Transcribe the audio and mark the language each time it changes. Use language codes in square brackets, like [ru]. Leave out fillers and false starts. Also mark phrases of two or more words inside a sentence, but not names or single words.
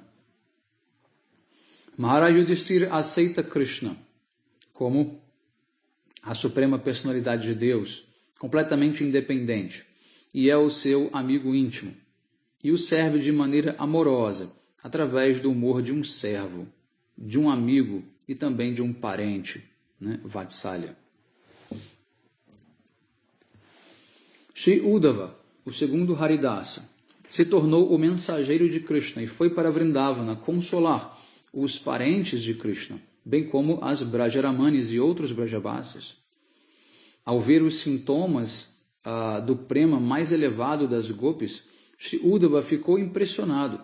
[pt] Maharaj Yudhishthira aceita Krishna como a suprema personalidade de Deus, completamente independente, e é o seu amigo íntimo, e o serve de maneira amorosa, através do humor de um servo, de um amigo e também de um parente, né? Vatsalya. Shri Uddhava, o segundo Haridasa, se tornou o mensageiro de Krishna e foi para Vrindavana consolar os parentes de Krishna, bem como as Brajaramanis e outros Brajavasis. Ao ver os sintomas do prema mais elevado das gopis, Shri Uddhava ficou impressionado.